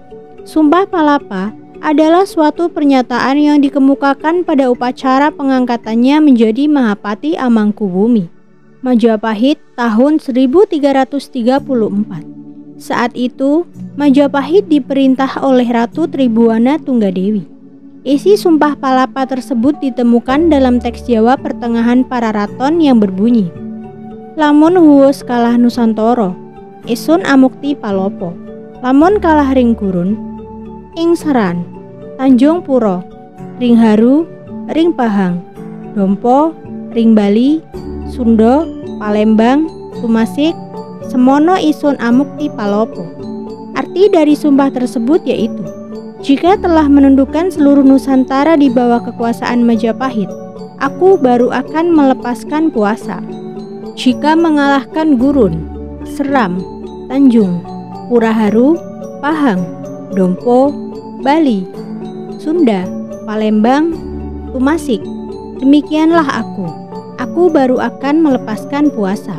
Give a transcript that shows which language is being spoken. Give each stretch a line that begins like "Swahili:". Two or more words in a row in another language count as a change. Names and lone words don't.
Indonesian: Sumpah Palapa adalah suatu pernyataan yang dikemukakan pada upacara pengangkatannya menjadi Mahapatih Amangkubumi, Majapahit tahun 1334. Saat itu, Majapahit diperintah oleh Ratu Tribuana Tunggadewi. Isi Sumpah Palapa tersebut ditemukan dalam teks Jawa pertengahan para raton yang berbunyi,
Kawi: Lamun huwus kalah Nusantara, isun amukti palopo. Lamun kalah ring gurun, ing seran, Tanjung Puro, ring haru, ring pahang, dompo, ring Bali, Sunda, Palembang, Tumasik, semono isun amukti palopo.
Indonesian: Arti dari sumpah tersebut yaitu, jika telah menundukkan seluruh Nusantara di bawah kekuasaan Majapahit, aku baru akan melepaskan puasa. Jika mengalahkan Gurun, Seram, Tanjung, Puraharu, Pahang, Dompo, Bali, Sunda, Palembang, Tumasik, demikianlah aku baru akan melepaskan puasa.